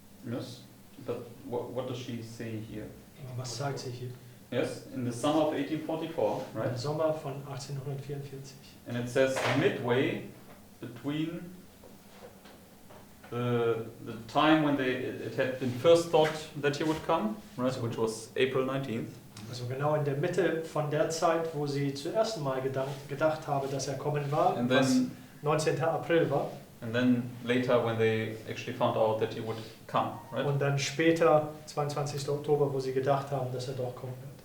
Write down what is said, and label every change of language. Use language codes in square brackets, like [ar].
[en] Yes, but what does she say here? [de] Was sagt sie hier? [en] Yes, in the summer of 1844, right? [de] Im Sommer von 1844. [en] And it says midway between the time when it had been first thought that he would come, right, which was April 19th. [de] Also genau in der Mitte von der Zeit, wo sie zuerst Mal gedacht habe, dass kommen war, [en] And was then [de] 19. April war. [en] And then later when they actually found out that he would come, right? [de] Und dann später, 22. Oktober, wo sie gedacht haben, dass doch kommen wird.